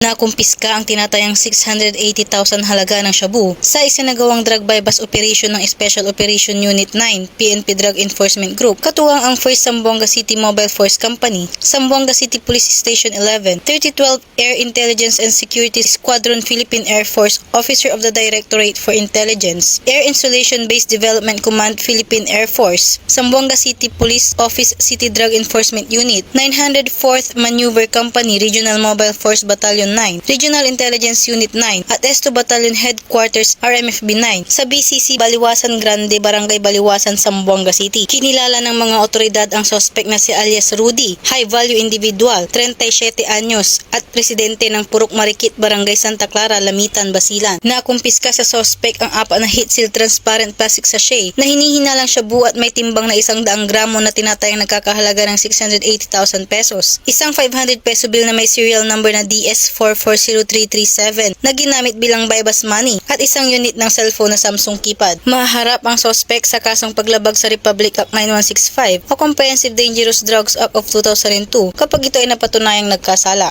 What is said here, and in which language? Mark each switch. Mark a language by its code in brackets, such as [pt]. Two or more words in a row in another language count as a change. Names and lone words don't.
[tl] Nakumpiska ang tinatayang 680,000 halaga ng shabu sa isinagawang [en] drug bypass operation [tl] ng Special Operation Unit 9 PNP Drug Enforcement Group, katuwang ang 1st Zamboanga City Mobile Force Company, Zamboanga City Police Station 11, 3012 Air Intelligence and Security Squadron, Philippine Air Force, Officer of the Directorate for Intelligence, Air Installation Base Development Command, Philippine Air Force, Zamboanga City Police Office City Drug Enforcement Unit, 904th Maneuver Company, Regional Mobile Force Battalion 9, Regional Intelligence Unit 9, at Esto Battalion Headquarters RMFB 9 sa BCC Baliwasan Grande, Barangay Baliwasan, Zamboanga City. Kinilala ng mga otoridad ang suspect na si alias Rudy, [en] high value individual, [tl] 37 anyos, at presidente ng Purok Marikit, Barangay Santa Clara, Lamitan, Basilan. Nakumpiska sa suspect ang 4 na [en] heat seal transparent plastic sachet [tl] na hinihinalang shabu at may timbang na 100 gramo na tinatayang nagkakahalaga ng 680,000 pesos. Isang 500 peso bill na may [en] serial number [tl] na DS440337 na ginamit bilang [en] bypass money [tl] at isang unit ng cellphone na Samsung keypad. Maharap ang suspect sa kasong paglabag sa Republic Act 9165 o Comprehensive Dangerous Drugs Act of 2002 kapag ito ay napatunayang nagkasala.